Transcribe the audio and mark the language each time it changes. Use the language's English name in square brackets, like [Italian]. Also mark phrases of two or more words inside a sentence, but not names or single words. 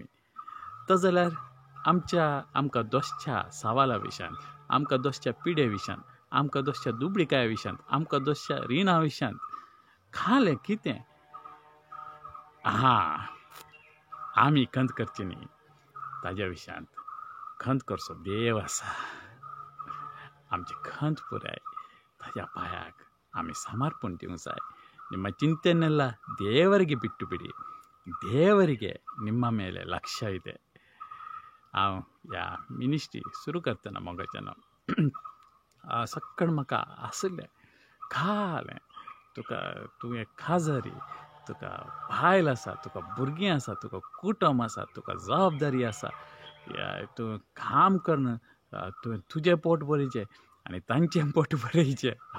[Konkani] तो जाल्यार आमकां दोसच्या सवाला विशयान, आमकां दोसच्या पिडे विशयान, आमकां दोसच्या दुबळिकाया विशयान, आमकां दोसच्या रिणा विशयान खालें कितें आमी कंत करची न्ही. ताज्या विशयांत कंत करचो देव आसा. आमची कंत पुराय ताज्या पांयाक आमी समर्पण दिवंक जाय. [Kannada] ನಿಮ್ಮ ಚಿಂತೆಯನ್ನೆಲ್ಲ ದೇವರಿಗೆ ಬಿಟ್ಟು ಬಿಡಿ, ದೇವರಿಗೆ ನಿಮ್ಮ ಮೇಲೆ ಲಕ್ಷ್ಯ ಇದೆ. [Konkani] हांव ह्या मिनिस्ट्री सुरू करतना मोगाच्यान सक्कण म्हाका आसलें खालें तुवें काजरी, तुका बायल आसा, तुका भुरगीं आसा, तुका कुटुंब आसा, तुका जबाबदारी आसा, तूं काम करन तुवें तुजें पोट भरचें आनी तांचें पोट भरचें.